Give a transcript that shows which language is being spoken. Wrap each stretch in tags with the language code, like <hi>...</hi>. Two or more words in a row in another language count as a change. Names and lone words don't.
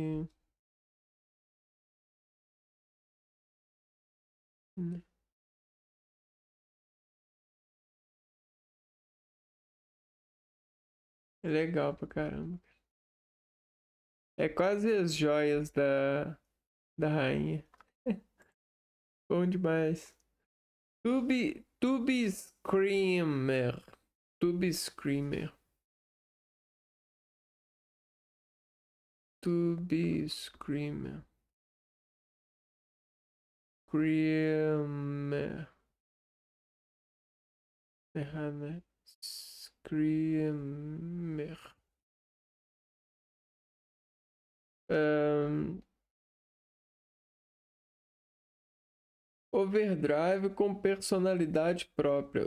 <pt>É legal pra caramba. É quase as joias da rainha. Bom demais. Tube Screamer. Tube Screamer. Tube Screamer. Screamer. Errado, né? Screamer. Ahn, Overdrive com personalidade própria.</pt>